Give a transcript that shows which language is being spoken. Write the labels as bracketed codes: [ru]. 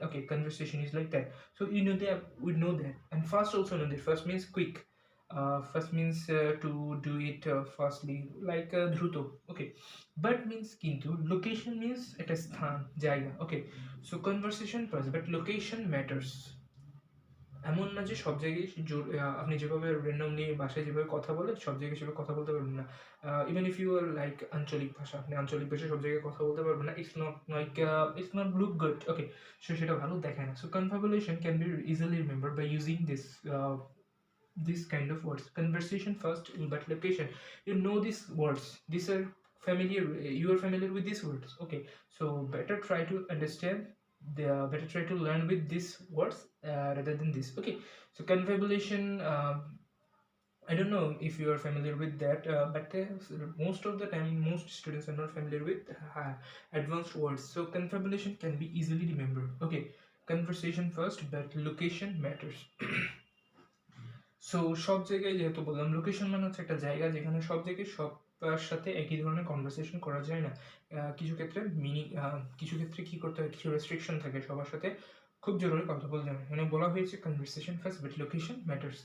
[en] Okay, conversation is like that. So you know that, we know that. And fast also know that. First means quick. First means to do it fastly, like dhruto. Okay, but means কিন্তু, location means [bn] একটা স্থান, জায়গা। [en] Okay, so conversation first, but location matters. [bn] এমন না যে সব জায়গায় আপনি যেভাবে র্যান্ডমলি ভাষায় যেভাবে কথা বলেন সব জায়গায় সেভাবে কথা বলতে পারবেন না। [en] even if you are like [bn] আঞ্চলিক ভাষা, আপনি আঞ্চলিক ভাষায় সব জায়গায় কথা বলতে পারবেন না। [en] It's not look good. Okay, so [bn] সেটা ভালো দেখায় না। [en] So confabulation can be easily remember by using this kind of words. Conversation first, but location. You know these words. These are familiar. You are familiar with these words. Okay, so better try to understand. Better try to learn with these words rather than this. Okay, so confabulation. I don't know if you are familiar with that, but most of the time, most students are not familiar with advanced words. So confabulation can be easily remembered. Okay, conversation first, but location matters. [bn] So সব জায়গায় যেহেতু বললাম, location মানে হচ্ছে একটা জায়গা যেখানে সব জায়গায় সবার সাথে একই ধরনের কনভারসেশন করা যায় না। কিছু ক্ষেত্রে কিছু ক্ষেত্রে কি করতে হয়, কিছু রেস্ট্রিকশন থাকে, সবার সাথে খুব জরুরি কথা বলতে হবে। মানে বলা হয়েছে [en] Conversation first but location matters.